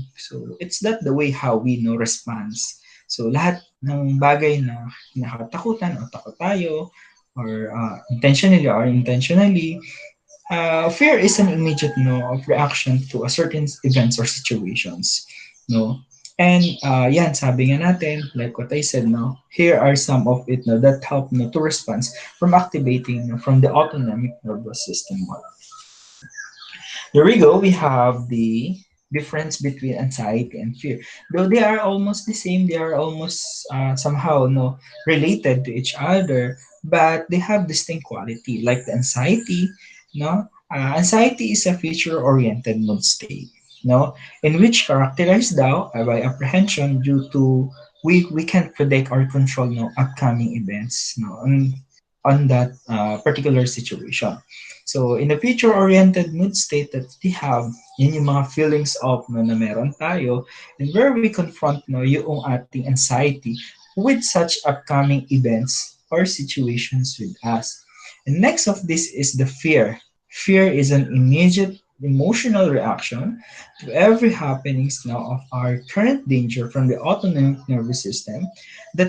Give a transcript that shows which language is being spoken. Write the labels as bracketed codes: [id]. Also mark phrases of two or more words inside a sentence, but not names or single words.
[en] So it's that the way how we know response. So [tl] lahat ng bagay na nakatakutan o takot tayo [en] or intentionally or unintentionally, fear is an immediate, no, of reaction to a certain events or situations, no. [tl] And yan, sabi nga natin, [en] like what I said, no, here are some of it, no, that help, no, to respond from activating, no, from the autonomic nervous system. There we go. We have the difference between anxiety and fear. Though they are almost the same, they are almost somehow, no, related to each other, but they have distinct quality. Like the anxiety, no, anxiety is a future-oriented mood state, no, in which characterized now by apprehension due to we can predict or control, no, upcoming events, no, on that particular situation. So, in a future-oriented mood state that we have, [tl] yun yung mga [en] feelings of, [tl] no, na meron tayo, [en] and where we confront, no, [tl] yung ating [en] anxiety with such upcoming events or situations with us. And next of this is the fear. Fear is an immediate emotional reaction to every happenings now of our current danger from the autonomic nervous system that